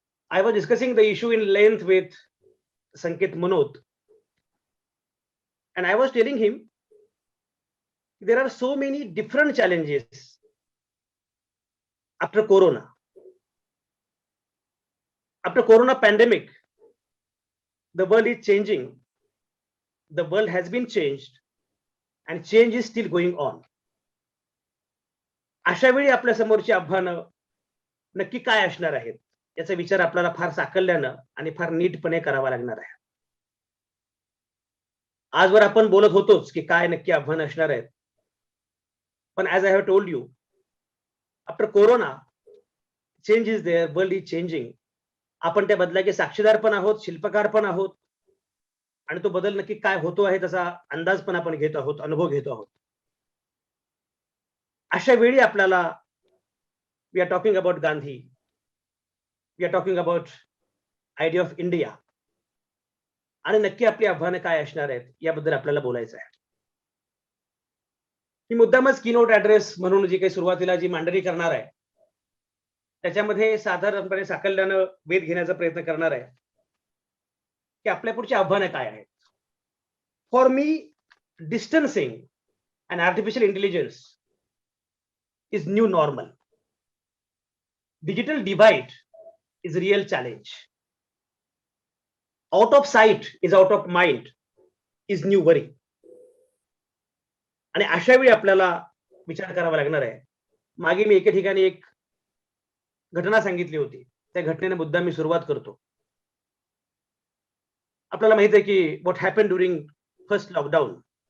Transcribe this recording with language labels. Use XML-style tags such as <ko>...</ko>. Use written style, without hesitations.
<en>I was discussing the issue in length with Sanket Manot, and I was telling him there are so many different challenges after Corona. After Corona pandemic, the world is changing. The world has been changed and change is still going on.</en> <mr>अशा वेळी आपल्या समोरची आव्हानं नक्की काय असणार आहेत याचा विचार आपल्याला फार साकल्यानं आणि फार नीटपणे करावा लागणार आहे. आजवर आपण बोलत होतोच की काय नक्की आव्हानं असणार आहेत.</mr> <en>पण as I have told you, after Corona, change is there, world is changing.</en> <mr>आपण त्या बदलाचे साक्षीदार पण आहोत, शिल्पकार पण आहोत, आणि तो बदल नक्की काय होतो आहे त्याचा अंदाज पण आपण घेत आहोत, अनुभव घेतो आहोत. अशा वेळी आपल्याला</mr> <en>we are talking about Gandhi, we are talking about idea of India,</en> <mr>आणि नक्की आपली आव्हानं काय असणार आहेत याबद्दल आपल्याला बोलायचं आहे. मी मुद्दामच कीनोट ऍड्रेस म्हणून जी काही सुरुवातीला जी मांडणी करणार आहे त्याच्यामध्ये साधारणपणे साकल्यानं वेध घेण्याचा प्रयत्न करणार आहे की आपल्या पुढची आव्हानं काय आहेत.</mr> <en>For me distancing and artificial intelligence is new normal. Digital divide is a real challenge. Out of sight is out of mind is new worry.</en> <mr>आणि अशा वेळी आपल्याला विचार करावा लागणार आहे. मागे मी एके ठिकाणी एक घटना सांगितली होती, त्या घटनेने मुद्दा मी सुरुवात करतो. आपल्याला माहित आहे की</mr> <en>What happen during first lockdown.</en>